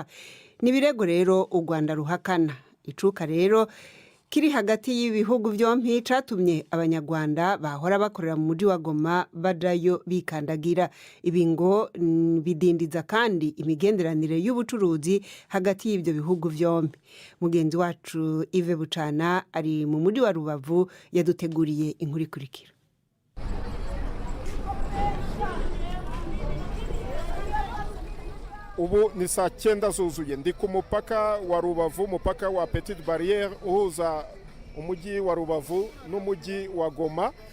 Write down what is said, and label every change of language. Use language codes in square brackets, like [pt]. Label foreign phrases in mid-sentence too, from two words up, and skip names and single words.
[rn] Nibirego rero u Rwanda ruhakana. Icuka rero kiri hagati y'ibihugu byompi catumye abanyarwanda bahora bakorera mu muji wa Goma bajayo bikandagira. Ibi ngo bidindiza kandi imigenderanire y'ubucuruzi hagati y'ibyo bihugu byompi. Mugenzi wacu Ive Bucana ari mu muji wa Rubavu yaduteguriye inkuru ikurikira. [rw] Ubu ni saa 9 zuzuye, ndi ku mupaka wa Rubavu, mupaka wa Petite Barrière uhuza umujyi wa Rubavu n'umujyi wa Goma.